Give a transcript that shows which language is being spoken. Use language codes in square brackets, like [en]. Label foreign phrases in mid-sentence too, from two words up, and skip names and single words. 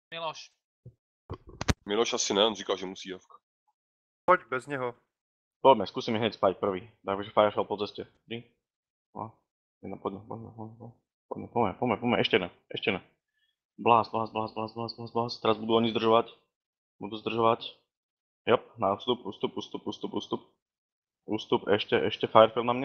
[cs] Miloš. Miloš asi ne, on říkal, že musí javka. Pojď, bez něho. [sk] Poďme, skúsime hneď spať prvý. Takže Firefall po ceste. 3, 2, 1, poďme, ešte ne. Blast. Teraz budú oni zdržovať. Jop, na ústup, ešte Firefield na mne.